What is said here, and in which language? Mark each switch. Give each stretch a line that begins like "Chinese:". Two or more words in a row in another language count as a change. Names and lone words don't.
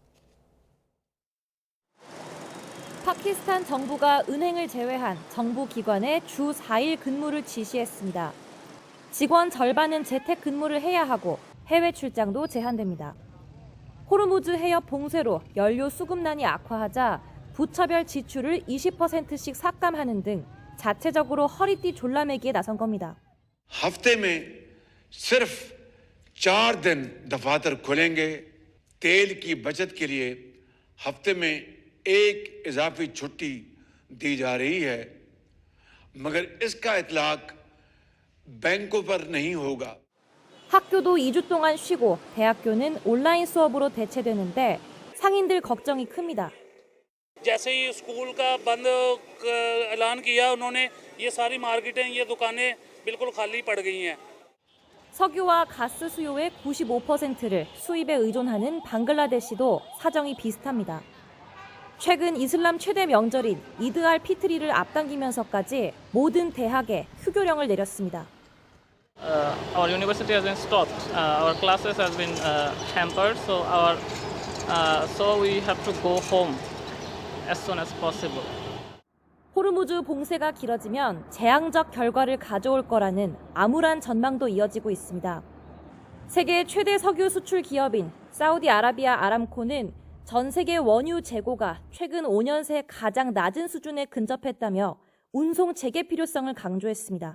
Korean: 파키스탄 정부가 은행을 제외한 정부 기관에 주 4일 근무를 지시했습니다. 직원 절반은 재택 근무를 해야 하고 해외 출장도 제한됩니다. 호르무즈 해협 봉쇄로 연료 수급난이 악화하자 부처별 지출을 20%씩 삭감하는 등 자체적으로 허리띠 졸라매기에 나선 겁니다.
Urdu: ہفتے میں صرف 4 دن دفاتر کھلیں گے تیل کی بچت کے لیے ہفتے میں ایک اضافی چھٹی دی جا رہی ہے مگر اس کا اطلاق بینکوں پر نہیں ہوگا.
Korean: 학교도 2주 동안 쉬고 대학교는 온라인 수업으로 대체되는데 상인들 걱정이 큽니다.
Urdu: جیسے ہی اسکول کا بند اعلان کیا انہوں نے یہ ساری مارکیٹیں یہ دکانیں بالکل خالی پڑ گئی ہیں.
Korean: 석유와 가스 수요의 95%를 수입에 의존하는 방글라데시도 사정이 비슷합니다. 최근 이슬람 최대 명절인 이드 알 피트리를 앞당기면서까지 모든 대학에 휴교령을 내렸습니다.
English: Our university has been stopped. Our classes has been hampered, so we have to go home as soon as possible.
Korean: 호르무즈 봉쇄가 길어지면 재앙적 결과를 가져올 거라는 암울한 전망도 이어지고 있습니다. 세계 최대 석유 수출 기업인 사우디아라비아 아람코는 전 세계 원유 재고가 최근 5년 새 가장 낮은 수준에 근접했다며 운송 재개 필요성을 강조했습니다.